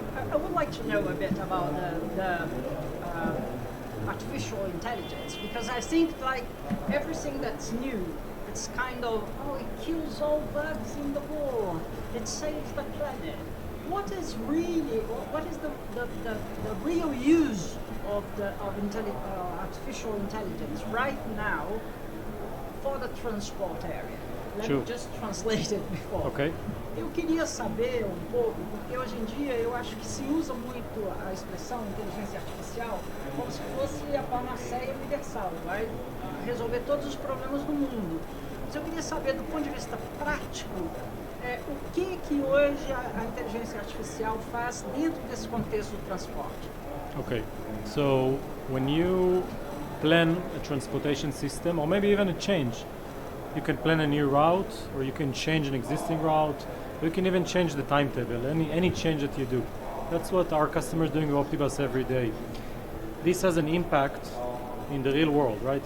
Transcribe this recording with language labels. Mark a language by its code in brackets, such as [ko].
[en] I would like to know a bit about the artificial intelligence, because I think like everything that's new, it's kind of, it kills all bugs in the world, it saves the planet. What is the real use of artificial intelligence right now for the transport area? Let me just translate it before. Okay. [pt] Eu queria saber um pouco, porque hoje em dia eu acho que se usa muito a expressão inteligência artificial como se fosse a panaceia universal, vai resolver todos os problemas do mundo. Mas eu queria saber, do ponto de vista prático, o que hoje a inteligência artificial faz dentro desse contexto do transporte. [en] Okay, so when you plan a transportation system, or maybe even a change, you can plan a new route, or you can change an existing route, or you can even change the timetable, any change that you do. That's what our customers are doing with Optibus every day. This has an impact in the real world, right?